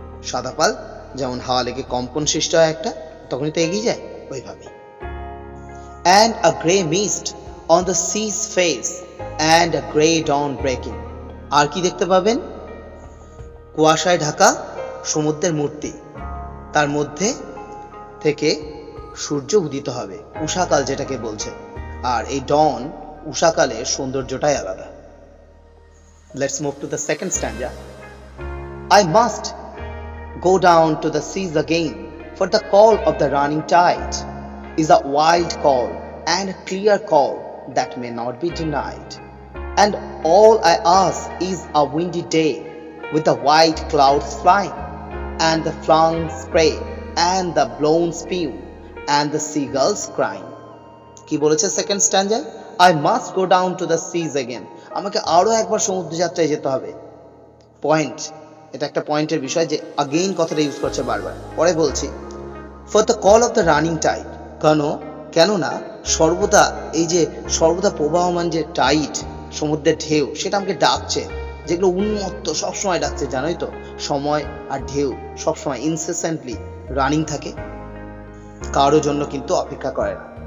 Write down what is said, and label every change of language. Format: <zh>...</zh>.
<bn>সাদা পাল যেমন হাওয়া লেগে কম্পন সৃষ্টি হয় একটা, তখনই তো এগিয়ে যায় ওইভাবে।</bn> <en>And a grey mist on the sea's face and a grey dawn breaking.</en> <bn>আর কি দেখতে পাবেন? কুয়াশায় ঢাকা সমুদ্রের মূর্তি, তার মধ্যে থেকে সূর্য উদিত হবে, উষাকাল যেটাকে বলছে। আর এই ডন, উষাকালের সৌন্দর্যটাই আলাদা।</bn> <en>Let's move to the second stanza. I must go down to the seas again, for the call of the running tide is a wild call and a clear call that may not be denied. And all I ask is a windy day with the white clouds flying and the flung spray and the blown spume and the seagulls crying.</en> <bn>কি বলেছে second স্ট্যান্জায়?</bn> <en>I must go down to the seas again.</en> <bn>আমাকে আরো একবার সমুদ্র যাত্রায় যেতে হবে। Point, এটা একটা পয়েন্টের বিষয় যে again কথাটা ইউজ করছে বারবার। পরে বলছি</bn> <en>for the call of the running tide.</en> <bn>কেননা সর্বদা এই যে সর্বদা প্রবাহমান যে টাইড, সমুদ্রের ঢেউ, সেটা আমাকে ডাকছে, যেগুলো উন্মত্ত সবসময় ডাকছে। জানোই তো সময় আর ঢেউ সবসময় ইনসেসেন্টলি রানিং থাকে, কারো জন্য কিন্তু অপেক্ষা করে না।</bn>